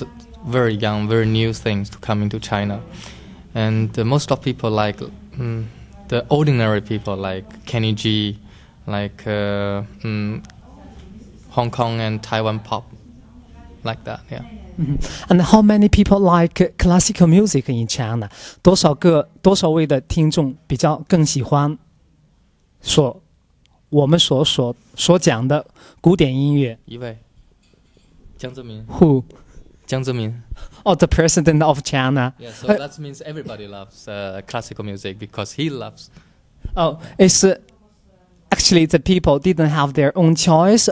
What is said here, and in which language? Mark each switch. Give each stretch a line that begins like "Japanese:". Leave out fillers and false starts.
English: It's a very young, very new things to come into China, and most of people like the ordinary people like Kenny G, like Hong Kong and Taiwan pop, like that, yeah. And how many people like classical music in China?
Chinese: 多少位的听众比较更喜欢我们所讲的古典音乐？一位，江泽民。
English: Who?
Chinese: 江泽民。
English: Oh, the president of China. Yeah, so that means everybody loves classical music because he loves. Oh, it's actually the people didn't have their own choice.